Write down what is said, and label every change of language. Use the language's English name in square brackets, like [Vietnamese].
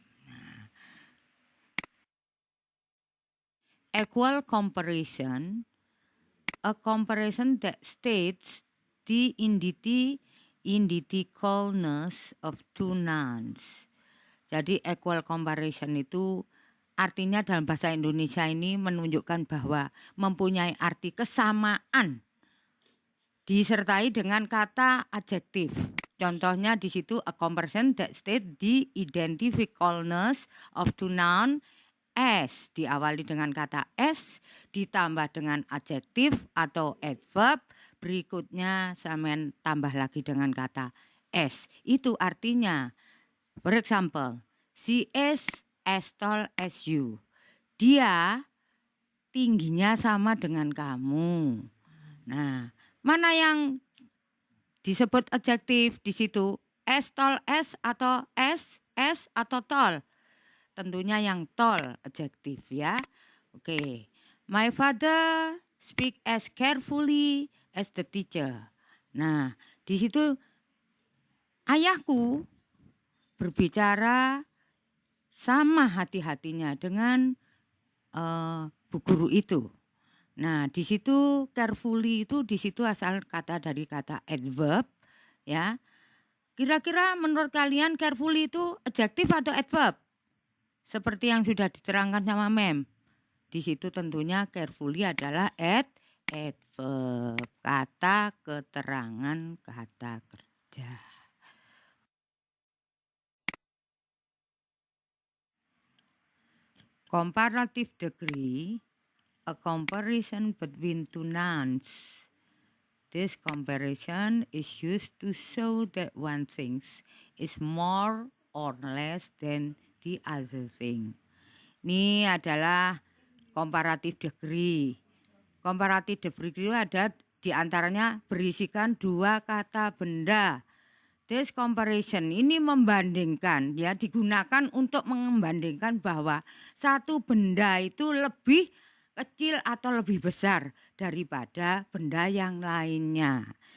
[English] Nah, equal comparison, a comparison that states the identicalness of two nouns. [Indonesian] Jadi equal comparison itu artinya dalam bahasa Indonesia ini menunjukkan bahwa mempunyai arti kesamaan disertai dengan kata adjektif. Contohnya di situ [English] a comparison that states the identicalness of two nouns [Indonesian] as diawali dengan kata as ditambah dengan adjektif atau adverb, berikutnya sampean tambah lagi dengan kata as. Itu artinya, [English] for example, she is as tall as you. [Indonesian] Dia tingginya sama dengan kamu. Nah, mana yang disebut adjektif di situ? [English] As tall as atau as atau tall? [Indonesian] Tentunya yang tall adjektif ya. Oke. [English] My father speak as carefully as the teacher. [Indonesian] Nah, di situ ayahku berbicara sama hati-hatinya dengan bu guru itu. Nah, di situ carefully itu di situ asal kata dari kata adverb ya. Kira-kira menurut kalian carefully itu adjektif atau adverb? Seperti yang sudah diterangkan sama Mem. Di situ tentunya carefully adalah adverb, kata keterangan kata kerja. [English] Comparative degree, a comparison between two nouns. This comparison is used to show that one thing is more or less than the other thing. [Indonesian] Ini adalah comparative degree. Comparative degree itu ada diantaranya berisikan 2 kata benda. [English] This comparison [Indonesian] ini membandingkan, ya, digunakan untuk membandingkan bahwa satu benda itu lebih kecil atau lebih besar daripada benda yang lainnya.